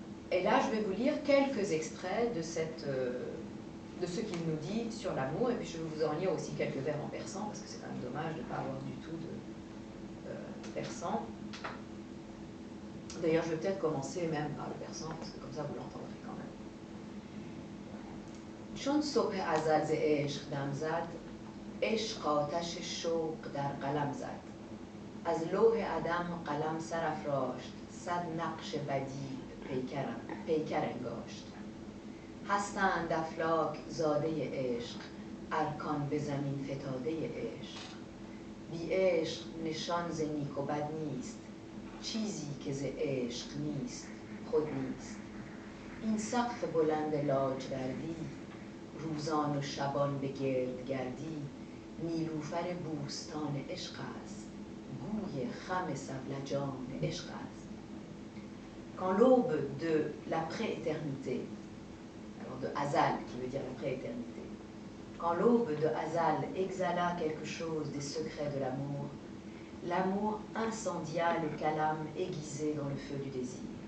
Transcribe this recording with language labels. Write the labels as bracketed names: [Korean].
[French] Et là, je vais vous lire quelques extraits de ce qu'il nous dit sur l'amour, et puis je vais vous en lire aussi quelques vers en persan, parce que c'est quand même dommage de ne pas avoir du tout de persan. D'ailleurs, je vais peut-être commencer même par le persan, parce que comme ça vous l'entendrez quand même. [Persian] چون صبح ازل ز عشق دم زد، عشق آتش شوق در قلم زد. از لوح عدم قلم سرافراشت، صد نقش بدیع پیکر انگاشت. هستند افلاک زاده عشق، ارکان به زمین فتاده عشق. بی عشق نشان ز نیک و بد نیست، چیزی که ز عشق نیست خود نیست. این سقف بلند لاجوردی، روزان و شبان به گرد گردی، نیلوفر بوستان عشق است، گوی خم سبلجان عشق است. [French] Quand l'aube de l'après-éternité, alors de Hazal qui veut dire l'après-éternité, quand l'aube de Hazal exhala quelque chose des secrets de l'amour, l'amour incendia le calame aiguisé dans le feu du désir.